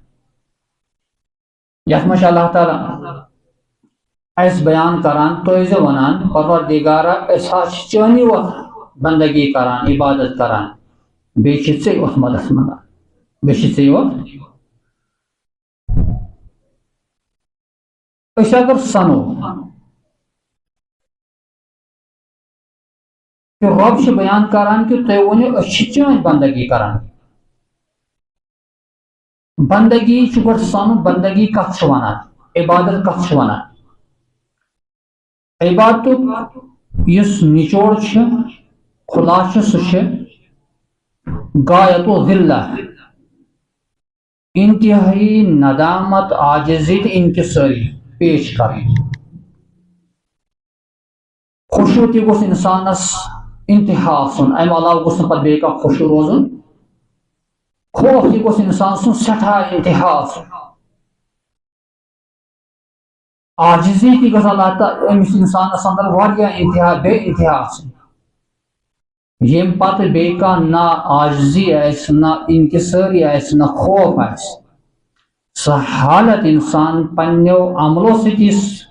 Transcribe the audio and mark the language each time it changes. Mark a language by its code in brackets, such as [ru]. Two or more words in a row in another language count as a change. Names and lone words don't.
[ks] یتھ منٛز چھُ اللہ تعالیٰ اسہِ بیان کران تُہۍ زِ ونان پروردگارا أسۍ حظ چھِ چٲنی وقت بندگی کران عبادت کران بیچ ژے یوت مدد منگان بیچ ژے یوت أسۍ اگر سنو کہ رب چھ بیان کران کہ تُہۍ ؤنِو أسۍ چھِ چٲنۍ بندگی کران بندگی چھ گۄڈٕ سنُن بندگی کتھ چھ ونان عبادت کتھ چھ ونان عبادتُک یُس نچوڑ چھ خلاصہ سُہ چھ غایت و ذلہ انتہائی ندامت عاجزی تہٕ انکساری پیش کرٕنۍ خشوع تہِ گوٚژھ انسانس انتہا آسُن امہِ علاوٕ گوٚژھ نہٕ پتہٕ بیٚیہِ کانٛہہ خشوع روزُن خوف تہِ گوٚژھ انسان سُنٛد سٮ۪ٹھاہ انتہا آسُن عاجزی تہِ گٔژھ اللہ تعالیٰ أمِس انسانس اندر واریاہ انتہا بے انتہا آسٕنۍ ییٚمہِ پتہٕ بیٚیہِ کانٛہہ نہ عاجزی آسہِ نہ انکسٲری آسہِ نہ خوف آسہِ سۄ حالت انسان پننیو عملو سۭتۍ یُس